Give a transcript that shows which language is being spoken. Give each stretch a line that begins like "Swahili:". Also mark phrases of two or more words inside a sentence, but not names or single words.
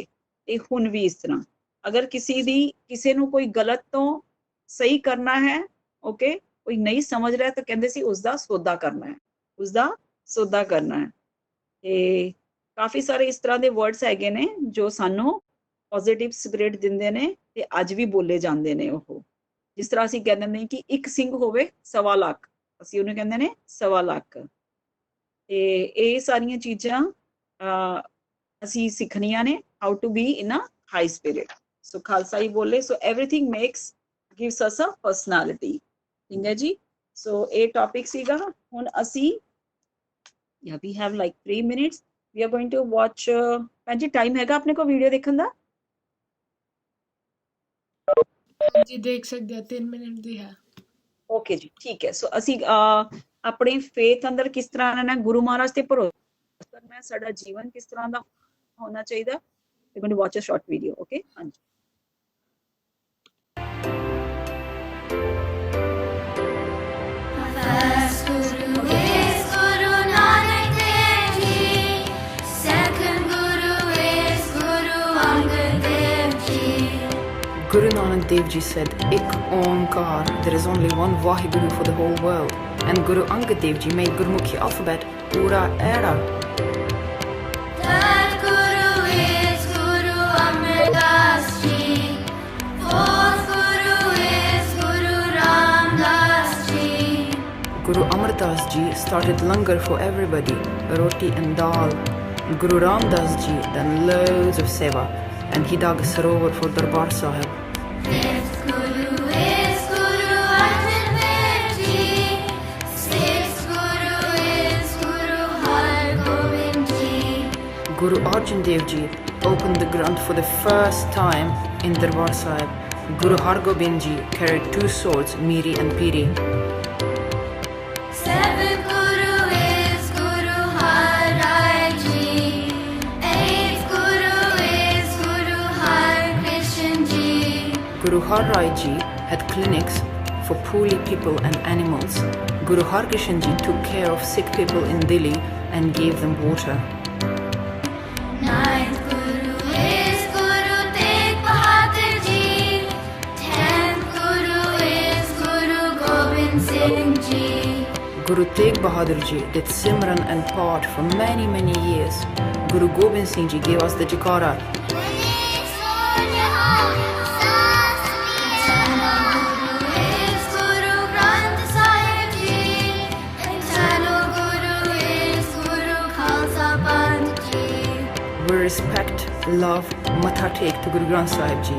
Punjabi: ਤੇ ਹੁਣ ਵੀ ਇਸ ਤਰ੍ਹਾਂ, ਅਗਰ ਕਿਸੇ ਨੂੰ ਕੋਈ ਗਲਤ ਤੋਂ ਸਹੀ ਕਰਨਾ ਹੈ, ਓਕੇ, ਕੋਈ ਨਹੀਂ ਸਮਝ ਰਿਹਾ, ਤਾਂ ਕਹਿੰਦੇ ਸੀ ਉਸਦਾ ਸੌਦਾ ਕਰਨਾ ਹੈ, ਤੇ ਕਾਫੀ ਸਾਰੇ ਇਸ ਤਰ੍ਹਾਂ ਦੇ ਵਰਡਸ ਹੈਗੇ ਨੇ ਜੋ ਸਾਨੂੰ
English: positive spirit
Punjabi: ਦਿੰਦੇ ਨੇ ਤੇ ਅੱਜ ਵੀ ਬੋਲੇ ਜਾਂਦੇ ਨੇ ਉਹ, ਜਿਸ ਤਰ੍ਹਾਂ ਅਸੀਂ ਕਹਿੰਦੇ ਨੇ ਕਿ ਇੱਕ ਸਿੰਘ ਹੋਵੇ 1.25 ਲੱਖ, ਅਸੀਂ ਉਹਨੂੰ ਕਹਿੰਦੇ ਨੇ 1.25 ਲੱਖ। ਤੇ ਇਹ ਸਾਰੀਆਂ ਚੀਜ਼ਾਂ ਅਸੀਂ ਸਿੱਖਣੀਆਂ ਨੇ,
English: how to be in a high spirit.
Punjabi: ਸੋ ਖਾਲਸਾ ਹੀ ਬੋਲੇ,
English: so everything makes gives us a personality.
Punjabi: ਠੀਕ ਹੈ ਜੀ। ਸੋ ਇਹ ਟੌਪਿਕ ਸੀਗਾ। ਹੁਣ ਅਸੀਂ
English: we have like 3 minutes, we are going to watch
Punjabi: ਭੈਣ ਜੀ ਟਾਈਮ ਹੈਗਾ ਆਪਣੇ ਕੋਲ ਵੀਡੀਓ ਦੇਖਣ ਦਾ? ਹਾਂਜੀ ਦੇਖ ਸਕਦੇ ਆ, 3 ਮਿੰਟ ਦੀ ਹੈ। ਓਕੇ ਜੀ, ਠੀਕ ਹੈ। ਸੋ ਅਸੀਂ ਆਪਣੇ ਫੇਥ ਅੰਦਰ ਕਿਸ ਤਰ੍ਹਾਂ ਰਹਿਣਾ, ਗੁਰੂ ਮਹਾਰਾਜ ਤੇ ਭਰੋਸਾ ਕਰਨਾ, ਸਾਡਾ ਜੀਵਨ ਕਿਸ ਤਰ੍ਹਾਂ ਦਾ ਹੋਣਾ ਚਾਹੀਦਾ।
English: we're going to watch a short video, okay?
Punjabi: ਹਾਂਜੀ।
English: First Guru is Guru Nanak Dev Ji. Second Guru is Guru Angad Dev Ji. Guru Nanak Dev Ji said, "Ik Onkar, there is only one Vaheguru for the whole world." And Guru Angad Dev Ji made Gurmukhi alphabet Ura Era. Third Guru is Guru Amar Das Ji. Fourth Guru is Guru Ram Das Ji. Guru Amar Das Ji started langar for everybody, roti and dal. Guru Ram Das Ji done loads of seva, and he dug a sarovar for Darbar Sahib. Fifth Guru is Guru Arjan Dev Ji. Sixth Guru is Guru Har Gobind Ji. Guru Arjan Dev Ji opened the Granth for the first time in Darbar Sahib. Guru Har Gobind Ji carried 2 swords, Miri and Piri. Seventh Guru is Guru Har Rai Ji. Eighth Guru is Guru Har Krishan Ji. Guru Har Rai Ji had clinics for poorly people and animals. Guru Har Krishan Ji took care of sick people in Delhi and gave them water. Ninth Guru is Guru Tegh Bahadur Ji. Tenth Guru is Guru Gobind Singh Ji. Guru Tegh Bahadur Ji did Simran and Path for many years. Guru Gobind Singh Ji gave us the Jikara. We respect, love, matha take to Guru Granth Sahib Ji.